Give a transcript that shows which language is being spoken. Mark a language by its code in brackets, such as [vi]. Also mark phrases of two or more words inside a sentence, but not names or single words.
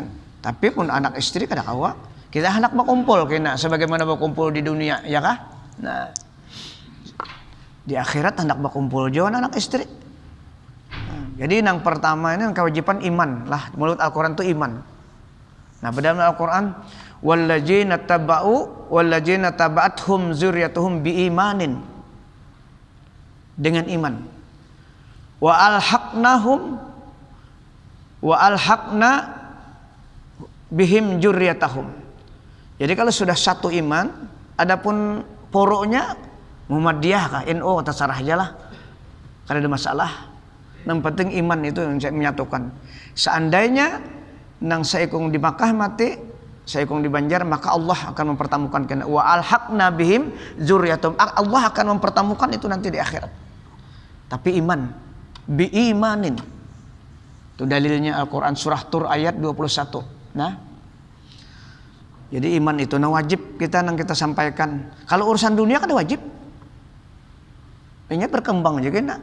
[bjn] Tapi pun anak istri kada kawa, kita hendak berkumpul kena sebagaimana berkumpul di dunia, ya kah? Nah, di akhirat hendak berkumpul juga anak istri. Jadi yang pertama ini kewajiban iman lah, mulut Al-Quran itu iman. Nah, pada Al-Quran [ar] والذين اتبعتهم ذريتهم بإيمان, [bjn] dengan iman. [ar] وألحقنا بهم ذريتهم. [bjn] Jadi kalau sudah satu iman, adapun poroknya Muhammadiyah kah, NU terserah aja lah. Karena ada masalah. Yang penting iman itu yang menyatukan. Seandainya nang saikung di Makkah mati, saikung di Banjar, maka Allah akan mempertemukan kena. [ar] وألحقنا بهم ذريتهم. [bjn] Allah akan mempertemukan itu nanti di akhirat. Tapi iman, biimanin. Itu dalilnya Al-Quran surah Tur ayat 21. Nah, jadi iman itu wajib kita nang kita sampaikan. Kalau urusan dunia kan wajib. Ini berkembang juga nak.